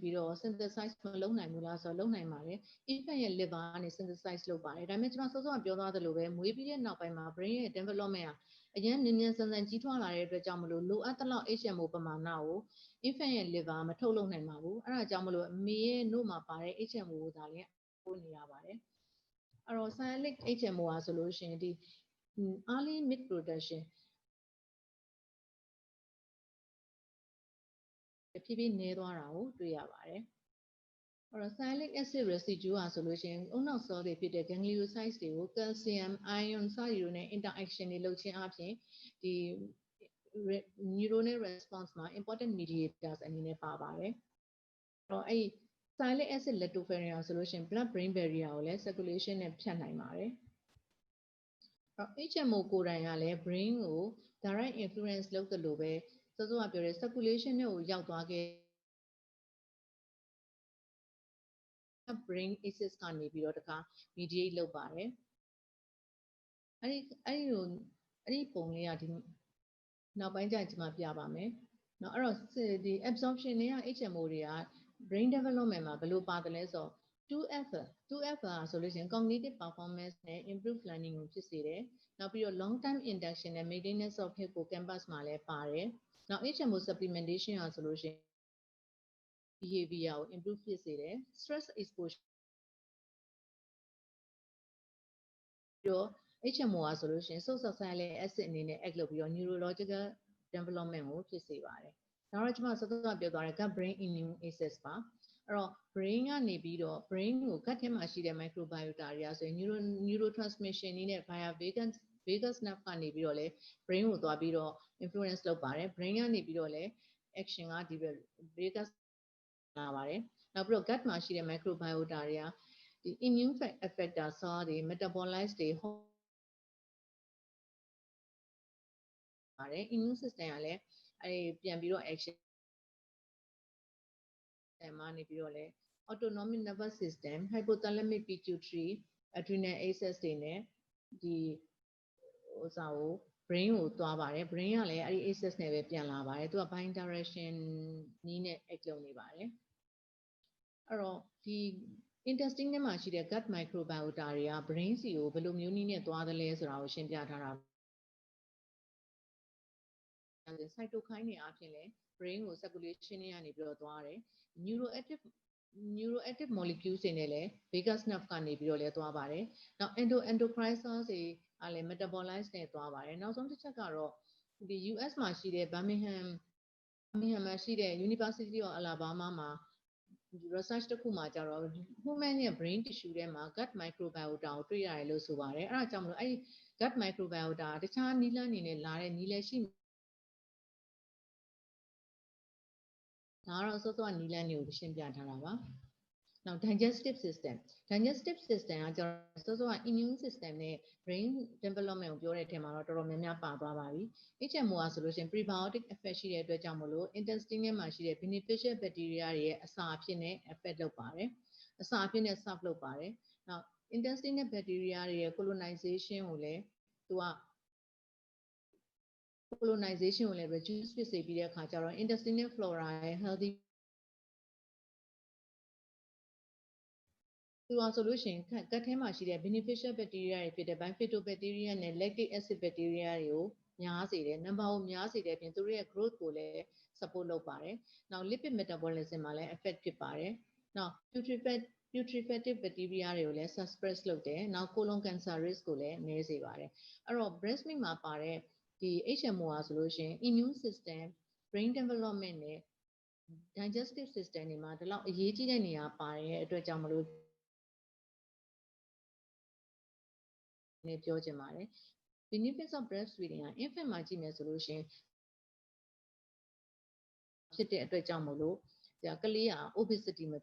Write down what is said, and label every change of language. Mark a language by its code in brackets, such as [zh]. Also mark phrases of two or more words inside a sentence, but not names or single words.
[my] ပြီးတော့ synthesize မလုပ်နိုင်ဘူးလားဆိုတော့လုပ်နိုင်ပါတယ် infant ရဲ့ liver ကနေ synthesize လုပ်ပါတယ်ဒါပေမဲ့ကျမစောစောကပြောသွားသလိုပဲမွေးပြီးတဲ့နောက်ပိုင်းမှာ brain ရဲ့ development ကအရင်မြန်မြန်ဆန်ဆန်ကြီးထွားလာတဲ့အတွက်ကြောင့်မလို့လိုအပ်တဲ့လောက် HMO ပမာဏကို infant ရဲ့ liver မထုတ်လုပ်နိုင်ပါဘူးအဲ့ဒါကြောင့်မလို့အမေရဲ့နှုတ်မှာပါတဲ့ HMO ကိုဒါလည်းပို့နေရပါတယ်အဲ့တော့ [en] sialic HMO [my] ဟာဆိုလို့ရှိရင်ဒီ [en] early milk production [my] ဖြည်းဖြည်းနည်းသွားတာကိုတွေ့ရပါတယ်အဲ့တော့ [en] sialic acid residue [my] ဟာဆိုလို့ရှိရင်အုံနောက် cell တွေဖြစ်တဲ့ gangliocytes တွေကို [en] calcium ion [my] စသည်တို့နဲ့ interaction တွေလုပ်ခြင်းအပြင်ဒီ [en] neuronal response [my] မှာ [en] important mediators [my] အနေနဲ့ပါပါတယ်အဲ့တော့အဲ့ [en] sialic acid lactoferrin [my] ဆိုလို့ရှိရင် [en] blood brain barrier [my] ကိုလည်း circulation နဲ့ဖြတ်နိုင်ပါတယ် HMO ကိုယ်တိုင်ကလည်း brain ကို [en] direct influence [my] လုပ်တယ်လို့ပဲစောစောကပြောတဲ့ circulation နဲ့ကိုရောက်သွားခဲ့ [en] brain axis [my] ကနေပြီးတော့တခါ mediate လုပ်ပါတယ်အဲ့ဒီပုံလေးကဒီနောက်ပိုင်းကျရင်ကျွန်မ ပြပါမယ်เนาะအဲ့တော့ဒီ absorption တွေက HMO တွေက [en] brain development [my] မှာဘယ်လိုပါတယ်လဲဆိုတော့ 2F ဆိုလို့ရှိရင် [en] cognitive performance [my] နဲ့ [en] improve learning [my] ကိုဖြစ်စေတယ်နောက်ပြီးတော့ [en] long term induction [my] နဲ့ [en] maintenance of hippocampus [my] မှာလည်းပါတယ်နောက် [en] HMO supplementation [my] ဟာဆိုလို့ရှိရင် behavior ကို improve ဖြစ်စေတယ် [en] stress exposure [my] ပြီးတော့ HMO ဟာဆိုလို့ရှိရင် [en] source of sialic acid [my] အနေနဲ့ act လုပ်ပြီးတော့ [en] neurological development [my] ကိုဖြစ်စေပါတယ်ဒါတော့ကျွန်မစောစောပြောသွားတဲ့ gut [en] brain immune axis [my] ပါ brain ကနေပြီးတော့ brain ကို gut ထဲမှာရှိတဲ့ microbiota တွေကဆိုရင် neurotransmission နည်းနဲ့ [en] via vagus nerve [my] ကနေပြီးတော့လေ brain ကိုသွားပြီးတော့ influence လုပ်ပါတယ် brain ကနေပြီးတော့လေ action ကဒီ vagus လာပါတယ်နောက်ပြီးတော့ gut မှာရှိတဲ့ microbiota တွေကဒီ [en] immune effector cell [my] တွေ metabolites တွေ ပါတယ် [en] immune system [my] ကလည်းပြန်ပြီးတော့ action ကနေပြီးတော့လေ [en] autonomic nervous system hypothalamic pituitary adrenal [my] axis တွေနဲ့ဒီဥစားကို brain ကိုသွားပါတယ် brain ကလည်းအဲ့ဒီ axis နဲ့ပဲပြန်လာပါတယ်သူက bidirection နည်းနဲ့ act လုပ်နေပါတယ်အဲ့တော့ဒီ intestine ထဲမှာရှိတဲ့ [en] gut microbiota [my] တွေက brain စီကိုဘယ်လိုမျိုးနည်းနဲ့သွားသလဲဆိုတာကိုရှင်းပြထားတာ cytokine တွေအပြင်လည်း brain ကို circulation တွေကနေပြီးတော့သွားတယ် [en] neuroactive molecules [my] တွေနဲ့လည်း [en] vagus nerve [my] ကနေပြီး တော့လည်းသွားပါတယ်နောက် [en] endocrine cells [my] တွေကလည်း metabolites နဲ့သွားပါတယ်နောက်ဆုံးတစ်ချက်ကတော့ဒီ US မှာရှိတဲ့ Birmingham မှာရှိတဲ့ University of Alabama မှာ research တစ်ခုမှာကြတော့ human ရဲ့ [en] brain tissue [my] ထဲမှာ [en] gut microbiota [my] ကိုတွေ့ရတယ်လို့ဆိုပါတယ်အဲ့ဒါကြောင့်မလို့အဲ့ဒီ [en] gut microbiota [my] တခြားနည်းလမ်းတွေနဲ့လာတဲ့နည်းလည်းရှိ ဒါကတော့စောစောကနီလန်းတွေကိုရှင်းပြထားတာပါနောက် [en] digestive system [my] ကကျတော့စောစောက [en] immune system [my] နဲ့ [en] brain development [my] ကိုပြောတဲ့အထက်မှာတော့တော်တော်များများပါသွားပါပြီ HMO ကဆိုလို့ရှိရင် [en] prebiotic effect [my] ရှိတဲ့အတွက်ကြောင့်မလို့ intestine ထဲမှာရှိတဲ့ [en] beneficial bacteria [my] တွေရဲ့အစာအဖြစ်နဲ့ effect လုပ်ပါတယ်အစာအဖြစ်နဲ့ serve လုပ်ပါတယ်နောက် intestine နဲ့ bacteria တွေရဲ့ colonization ကိုလည်းသူက colonization ကိုလည်း reduce ဖြစ်စေပြီးတဲ့အခါကျတော့ [en] intestinal flora [my] ရဲ့ healthy သူကဆိုလို့ရှိရင်gut ထဲမှာရှိတဲ့ [en] beneficial bacteria [my] တွေဖြစ်တဲ့ bifidobacteria နဲ့ [en] lactic acid bacteria [my] တွေကိုများစေတယ် number ကိုများစေတဲ့အပြင်သူတို့ရဲ့ growth ကိုလည်း support လုပ်ပါတယ်နောက် [en] lipid metabolism [my] မှာလည်း effect ဖြစ်ပါတယ်နောက် [en] putrefacive bacteria [my] တွေကိုလည်း suppress လုပ်တယ်နောက် [en] colon cancer risk [my] ကိုလည်းနည်းစေပါတယ်အဲ့တော့ [en] breast milk [my] မှာပါတဲ့ဒီ HMO ဟာဆိုလို့ရှိရင် [en] immune system brain development [my] နဲ့ [en] digestive system [my] တွေမှာဒီလောက်အရေးကြီးတဲ့နေရာပါတဲ့အတွက်ကြောင့်မလို့ နေပြောချင်ပါတယ် [en] benefits of breastfeeding [my] က infant မှာကြည့်မယ်ဆိုလို့ရှိရင်ဖြစ်တဲ့အတွက်ကြောင့်မလို့ကလေးက obesity မ